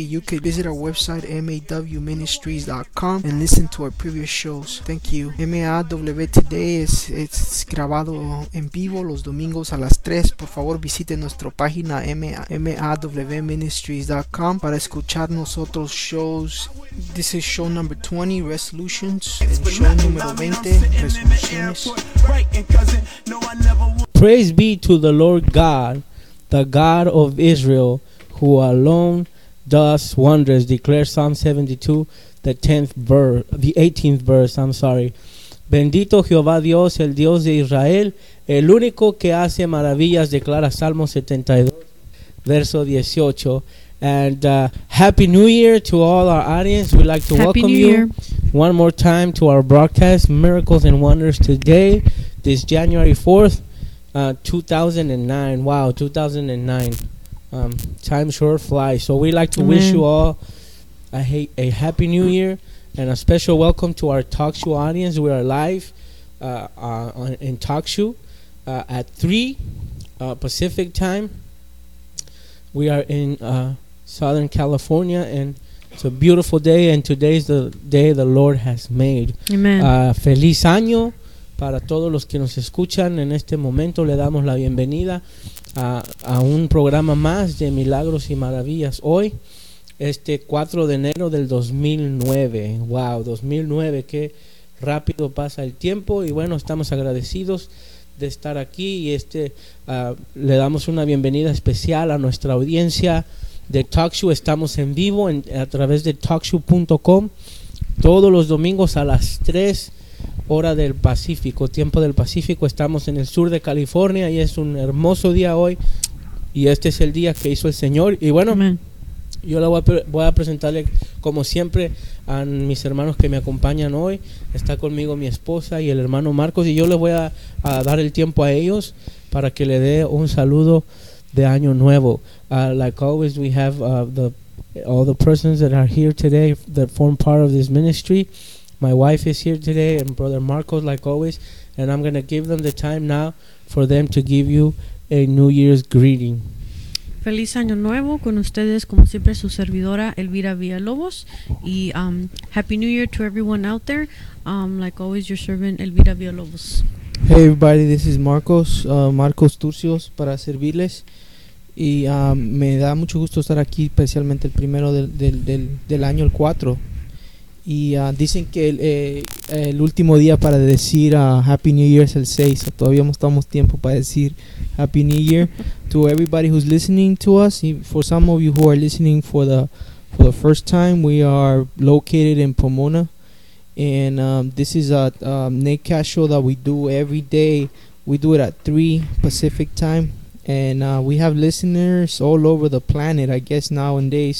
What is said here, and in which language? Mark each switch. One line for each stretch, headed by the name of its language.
English: You can visit our website mawministries.com and listen to our previous shows. Thank you.
Spanish: MAW today es grabado en vivo los domingos a las 3. Por favor, visite nuestra página mawministries.com para escuchar nosotros shows.
English: This is show number 20, Resolutions, and
Spanish: show número 20, Resoluciones.
English: Praise be to the Lord God, the God of Israel, who alone does wonders, declares Psalm 72, the 18th verse.
Spanish: Bendito Jehová Dios, el Dios de Israel, el único que hace maravillas, declara Salmo 72, verso 18.
English: And happy new year to all our audience. We'd like to welcome you one more time to our broadcast, Miracles and Wonders Today, this January 4th. 2009. Time sure flies. So we'd like to wish you all a happy new year and a special welcome to our talk show audience. We are live in talk show at 3 Pacific time. We are in Southern California, and it's a beautiful day, and today is the day the Lord has made. Amen.
Spanish: Feliz año. Para todos los que nos escuchan en este momento, le damos la bienvenida a un programa más de Milagros y Maravillas. Hoy, este 4 de enero del 2009. ¡Wow! 2009, qué rápido pasa el tiempo. Y bueno, estamos agradecidos de estar aquí. Y le damos una bienvenida especial a nuestra audiencia de Talk Show. Estamos en vivo a través de talkshow.com todos los domingos a las 3. Hora del Pacífico, tiempo del Pacífico. Estamos en el sur de California y es un hermoso día hoy, y este es el día que hizo el Señor. Y bueno, amen. Yo la voy a presentarle como siempre a mis hermanos que me acompañan hoy. Está conmigo mi esposa y el hermano Marcos, y yo le voy a dar el tiempo a ellos para que le dé un saludo de Año Nuevo.
English: Like always, we have all the persons that are here today that form part of this ministry. My wife is here today, and Brother Marcos, like always, and I'm going to give them the time now for them to give you a New Year's greeting.
Spanish: Feliz Año Nuevo con ustedes, como siempre, su servidora Elvira Villalobos, y
English: Happy New Year to everyone out there. Like always, your servant Elvira Villalobos. Hey everybody, this is Marcos,
Spanish: Marcos Turcios, para servirles, y me da mucho gusto estar aquí, especialmente el primero del año, el 4. Y dicen que el último día para decir
English: Happy New Year
Spanish: es el 6. So todavía no estamos tiempo para decir
English: Happy New Year. To everybody who's listening to us, for some of you who are listening for the first time, we are located in Pomona. And this is a Nakecast show that we do every day. We do it at 3 Pacific time. And we have listeners all over the planet, I guess, nowadays.